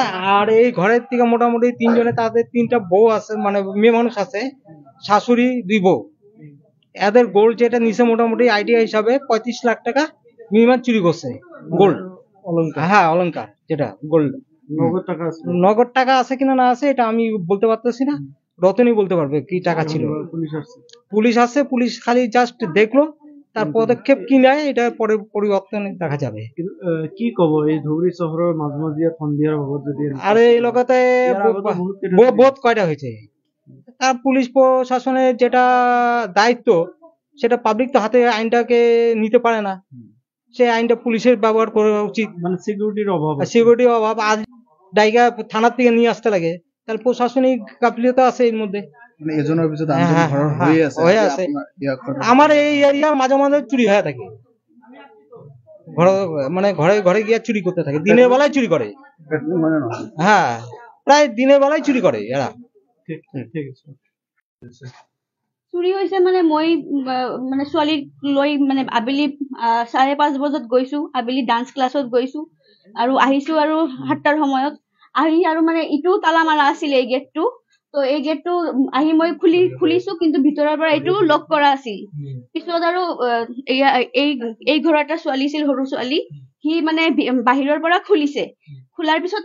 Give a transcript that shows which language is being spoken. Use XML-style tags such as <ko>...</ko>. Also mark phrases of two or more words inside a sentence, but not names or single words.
<bn>আর এই ঘরের থেকে মোটামুটি 3 জনে তাদের 3টা বউ আছে মানে মেয়ে মানুষ আছে শাশুড়ি 2 বউ এদের গোল্ড যেটা নিচে মোটামুটি আইডিয়া হিসাবে 35 লাখ টাকা মিনিমাম চুরি করছে গোল্ড অলংকার হ্যাঁ অলংকার যেটা গোল্ড নগদ টাকা আছে কিনা না আছে এটা আমি বলতে পারতেছি না রতনই বলতে পারবে কি টাকা ছিল পুলিশ আসছে পুলিশ খালি জাস্ট দেখলো তার পদক্ষেপ কি নেয় এটা পরে পরিবর্তন দেখা যাবে</bn> <as>কি কব এই ধুবুৰী চহৰৰ মাজমজিয়া সন্ধিয়াৰ ভাগত যদি</as> <bn>আরে এই লগতে বহুত কয়টা হয়েছে তার পুলিশ প্রশাসনের যেটা দায়িত্ব সেটা পাবলিক তো হাতে আইনটাকে নিতে পারে না সে আইনটা পুলিশের ব্যবহার করা উচিত মানে সিকিউরিটির অভাব আজ ডাইগা থানার থেকে নিয়ে আসতে লাগে তাহলে প্রশাসনিক গাফিলতি আছে এর মধ্যে আমার এই এরিয়ার মাঝে মাঝে চুরি হয়ে থাকে মানে ঘরে ঘরে গিয়ে চুরি করতে থাকে দিনের বেলায় চুরি করে হ্যাঁ প্রায় দিনের বেলায় চুরি করে এরা</bn> <as>চুরি হৈছে মানে মই মানে ছোৱালীক লৈ মানে আবেলি 5:30 বজাত গৈছো আবেলি ডান্স ক্লাছত গৈছো আৰু আহিছো আৰু 7টাৰ সময়ত আহি আৰু মানে ইটো তালা মাৰা আছিল এই গেটটো তো এই গেটটো আহি মই খুলিছো কিন্তু ভিতৰৰ পৰা এইটো লক কৰা আছিল পিছত আৰু এই ঘৰৰ এটা ছোৱালী আছিল সৰু ছোৱালী সি মানে বাহিৰৰ পৰা খুলিছে খোলাৰ পিছত</as>